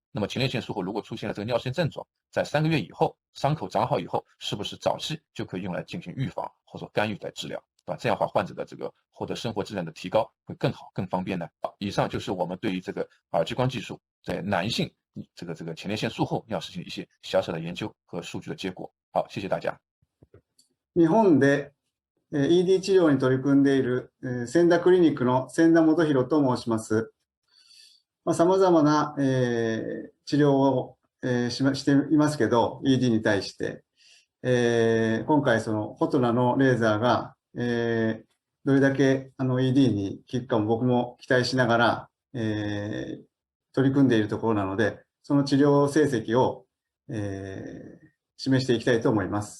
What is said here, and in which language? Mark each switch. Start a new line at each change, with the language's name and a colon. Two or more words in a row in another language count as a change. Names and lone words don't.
Chinese: 那么前列腺术后如果出现了这个尿失禁症状，在3个月以后，伤口长好以后，是不是早期就可以用来进行预防或者干预来治疗？对吧？这样的话，患者的这个获得生活质量的提高会更好、更方便呢。好，以上就是我们对于这个耳激光技术在男性这个前列腺术后尿失禁一些小小的研究和数据的结果。好，谢谢大家。
Japanese: 日本でED 治療に取り組んでいる千田クリニックの千田元弘と申します。様々な治療をしていますけど、ED に対して、今回そのフォトナのレーザーがどれだけED に効くかも僕も期待しながら取り組んでいるところなので、その治療成績を示していきたいと思います。